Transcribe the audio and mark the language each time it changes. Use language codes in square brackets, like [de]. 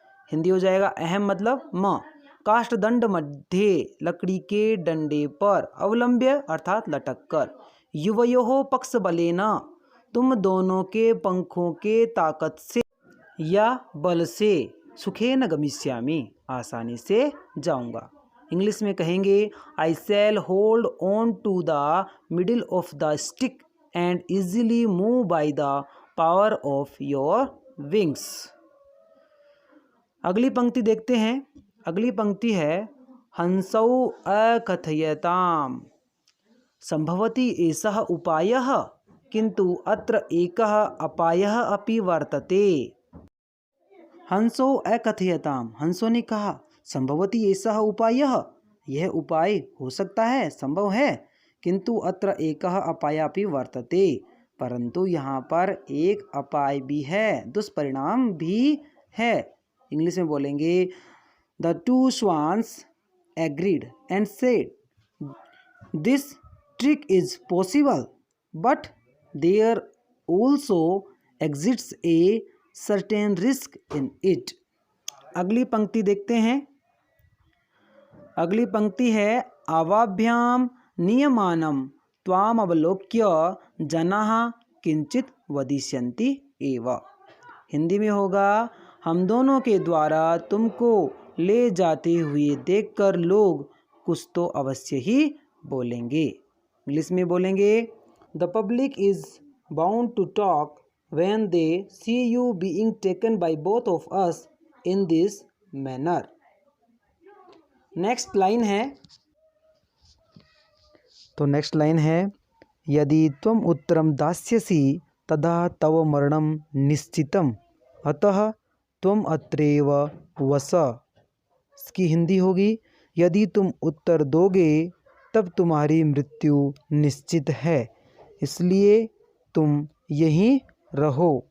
[hi] हिंदी हो जाएगा अहम मतलब म, काष्ठदंड मध्य लकड़ी के डंडे पर, अवलंब्य अर्थात लटक कर, युवयोः पक्षबलेन तुम दोनों के पंखों के ताकत से या बल से, सुखेन गमिष्यामि आसानी से जाऊंगा। [en] English में कहेंगे I shall hold on to the middle of the stick and easily move by the power of your wings. [hi] अगली पंक्ति देखते हैं। अगली पंक्ति है [sa] हंसौ अकथयताम संभवति एषः उपायः किंतु अत्र एकः अपायः अपि वर्तते। [hi] हंसो अकथयताम, हंसों ने कहा [sa] संभवति एषः उपायः, [hi] यह उपाय हो सकता है, संभव है, [sa] किंतु अत्र एकः अपायः अपि वर्तते, [hi] परंतु यहाँ पर एक अपाय भी है, दुष्परिणाम भी है। [en] English में बोलेंगे the two swans agreed and said this trick is possible but there also exists a certain risk in it. [hi] अगली पंक्ति देखते हैं। अगली पंक्ति है [sa] आवाभ्याम नियमानं त्वाम अवलोक्य जनाः किंचित वदिष्यन्ति एव। [hi] हिंदी में होगा हम दोनों के द्वारा तुमको ले जाते हुए देखकर लोग कुछ तो अवश्य ही बोलेंगे। [en] English में बोलेंगे the public is bound to talk when they see you being taken by both of us in this manner। [hi] Next line है, तो नेक्स्ट लाइन है [sa] यदि त्वम उत्तरम दास्यसि तदा तव मरणम निश्चितम अतः त्वम अत्रैव वस। [hi] इसकी हिंदी होगी यदि तुम उत्तर दोगे तब तुम्हारी मृत्यु निश्चित है, इसलिए तुम यहीं रहो।